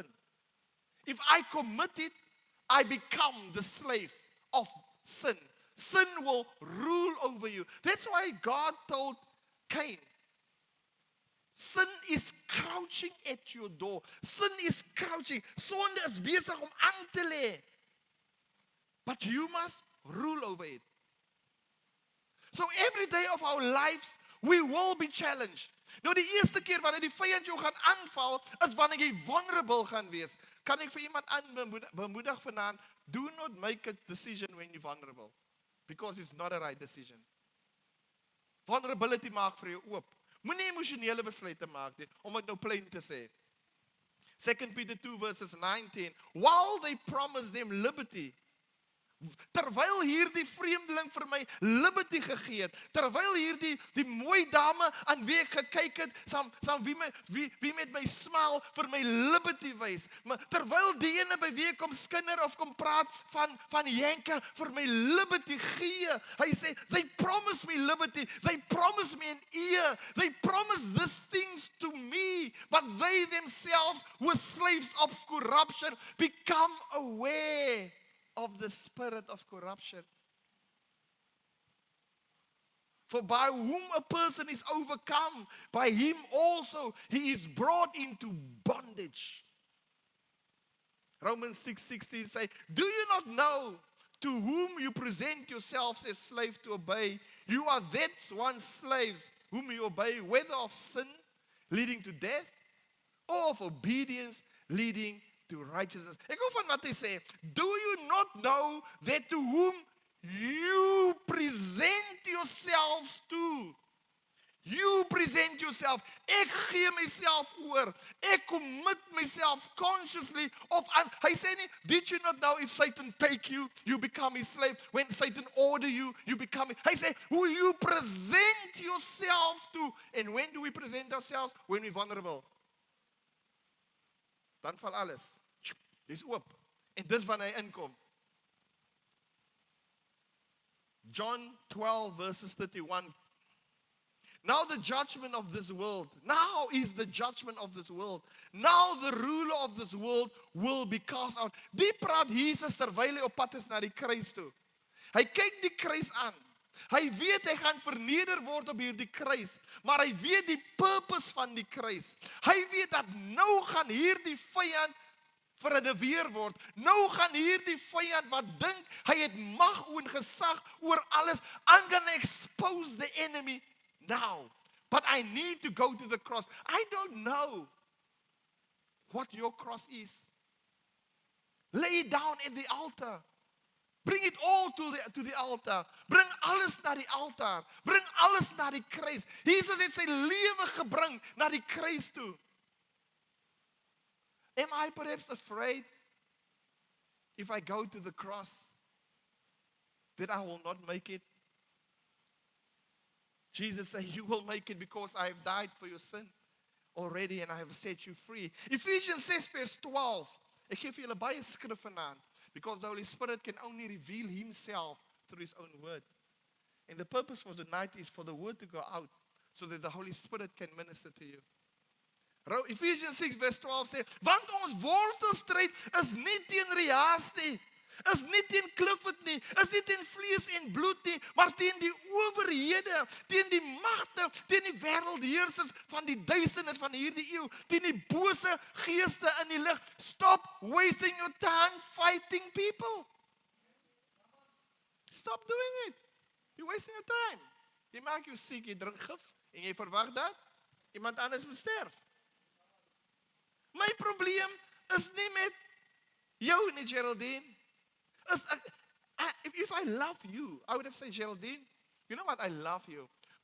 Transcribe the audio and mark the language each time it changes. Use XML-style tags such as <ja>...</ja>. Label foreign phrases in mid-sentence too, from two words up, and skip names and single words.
<en>If I commit it, I become the slave of sin. Sin will rule over you. That's why God told Cain, sin is crouching at your door. Sin is crouching.</en> <af>Sonde is besig om aan te lê.</af> <en>But you must rule over it. So every day of our lives, we will be challenged.</en> <af>Nou die eerste keer wanneer die vyand jou gaan aanval, is wanneer jy vulnerable gaan wees. Kan ek vir iemand bemoedig vanaand,</af> <en>do not make a decision when you're vulnerable. Because it's not a right decision.</en> <af>Vulnerability maak vir jou oop. Moenie emosionele besluite maak nie, om dit nou plain te sê.</af> <en>2 Peter 2 verses 19. While they promise them liberty,</en> <af>terwyl hierdie vreemdeling vir my liberty gegee het, terwyl hierdie die mooi dame aan wie ek gekyk het, saam wie met my smile vir my liberty wys, terwyl die ene by wie ek kom skinder of kom praat van Jenke vir my liberty gee, hy sê,</af> <en>they promise me liberty, they promise me an ear, they promise these things to me, but they themselves who are slaves of corruption become aware of the spirit of corruption. For by whom a person is overcome, by him also he is brought into bondage. Romans 6:16 say, do you not know to whom you present yourselves as slaves to obey? You are that one slaves whom you obey, whether of sin leading to death or of obedience leading to righteousness.</en> <af>Ek hou van wat hy sê,</af> <en>do you not know that to whom you present yourselves to? You present yourself.</en> <af>Ek gee myself oor. Ek</af> <en>commit myself consciously</en> <af>of hy sê nie,</af> <en>did you not know if Satan take you, you become his slave. When Satan order you, you become it.</en> <af>Hy sê,</af> <en>who you present yourself to. And when do we present ourselves? When we're vulnerable.</en> <af>Dan val alles. Dis oop. En dis wanneer hy inkom.</af> <en>John 12 verses 31. Now the judgment of this world. Now is the judgment of this world. Now the ruler of this world will be cast out.</en> <af>Die praat Jesus terwyl hy op pad is na die kruis toe. Hy kyk die kruis aan. Hy weet hy gaan verneder word op hierdie kruis, maar hy weet die purpose van die kruis. Hy weet dat nou gaan hierdie vyand verdeweer word. Nou gaan hierdie vyand wat dink hy het mag en gesag oor alles,</af> <en>I'm gonna expose the enemy now. But I need to go to the cross. I don't know what your cross is. Lay it down at the altar. Bring it all to the altar.</en> <af>Bring alles na die altaar. Bring alles na die kruis. Jesus het sy lewe gebring na die kruis toe.</af> <en>Am I perhaps afraid if I go to the cross that I will not make it? Jesus said, you will make it because I have died for your sin already and I have set you free. Ephesians 6 verse 12.</en> <af>Ek gee vir julle baie skrif vanaand.</af> <en>Because the Holy Spirit can only reveal himself through his own word. And the purpose for tonight is for the word to go out so that the Holy Spirit can minister to you.</en> <af>Ephesians 6 verse 12 sê, want ons wortelstryd is nie teen Reas nie, is nie teen Clifford nie, is nie teen vlees en bloed nie, maar teen die owerhede, teen die magte, teen die wêreldheersers van die duisternis van hierdie eeu, teen die bose geeste in die lig.</af> <en>Stop wasting your time fighting people. Stop doing it. You're wasting your time.</en> <af>Jy maak jou siek, jy drink gif, en jy verwag dat iemand anders moet sterf. My probleem is nie met jou nie, Geraldine.</af> <en>If I love you, I would have said, Geraldine, you know what, I love you.</en>